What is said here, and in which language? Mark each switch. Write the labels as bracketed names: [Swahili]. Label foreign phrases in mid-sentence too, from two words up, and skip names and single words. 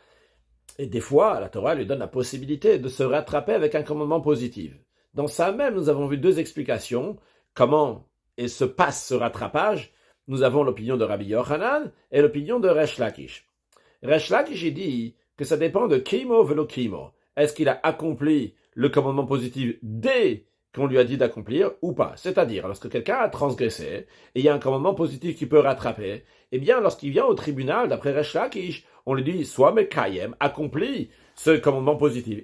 [French] Et des fois, la Torah lui donne la possibilité de se rattraper avec un commandement positif. Dans ça même, nous avons vu deux explications, comment se passe ce rattrapage. Nous avons l'opinion de Rabbi Yochanan et l'opinion de Resh Lakish. Resh Lakish dit que ça dépend de [Hebrew] kimo velo kimo. [French] Est-ce qu'il a accompli le commandement positif dès qu'on lui a dit d'accomplir ou pas? C'est-à-dire, lorsque quelqu'un a transgressé et il y a un commandement positif qui peut rattraper, eh bien, lorsqu'il vient au tribunal, d'après Resh Lakish, on lui dit, soit Mekayem, accomplis ce commandement positif.